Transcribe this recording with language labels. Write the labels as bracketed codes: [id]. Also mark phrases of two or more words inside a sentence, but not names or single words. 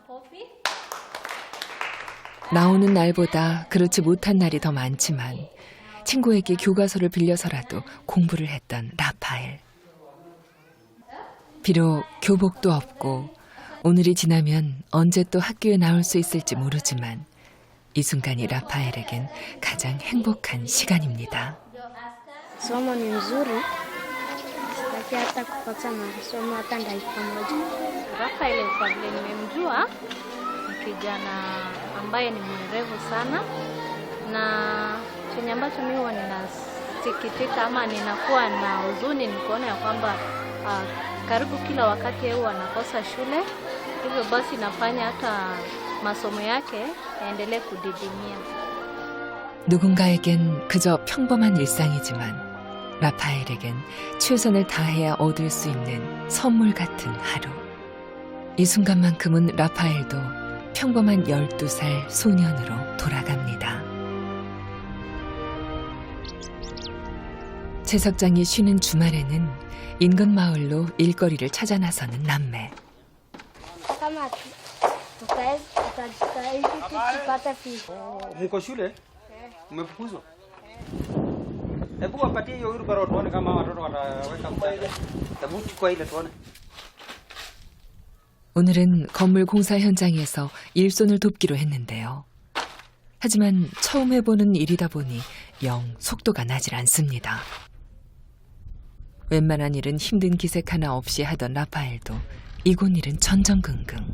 [ko] 나오는 날보다 그렇지 못한 날이 더 많지만 친구에게 교과서를 빌려서라도 공부를 했던 라파엘. 비록 교복도 없고 오늘이 지나면 언제 또 학교에 나올 수 있을지 모르지만 이 순간이 라파엘에겐 가장 행복한 시간입니다. [sw] Somo ni mzuri, sitaki hata kukosa masomo hata dakika moja. Rafael kwa vile nimemjua ni kijana ambaye ni mwerevu sana, na chenye ambacho mimi huwa ninasikitika ama ninakuwa na huzuni ni kuona ya kwamba karibu kila wakati yeye anakosa shule, hivyo basi inafanya hata masomo yake yaendelee kudidimia. [ko] 누군가에겐 그저 평범한 일상이지만 라파엘에겐 최선을 다해야 얻을 수 있는 선물 같은 하루. 이 순간만큼은 라파엘도 평범한 12살 소년으로 돌아갑니다. 채석장이 쉬는 주말에는 인근 마을로 일거리를 찾아 나서는 남매. [sw] Kama tutastahili kupata fisi. Mko shule? Mmefukuzwa? Hebu wapatie hiyo wheelbarrow tuone kama watoto wataweka msaada. Hebu chukua ile tuone. [ko] 오늘은 건물 공사 현장에서 일손을 돕기로 했는데요. 하지만 처음 해보는 일이다 보니 영 속도가 나질 않습니다. 웬만한 일은 힘든 기색 하나 없이 하던 라파엘도 이곳 일은 전전긍긍.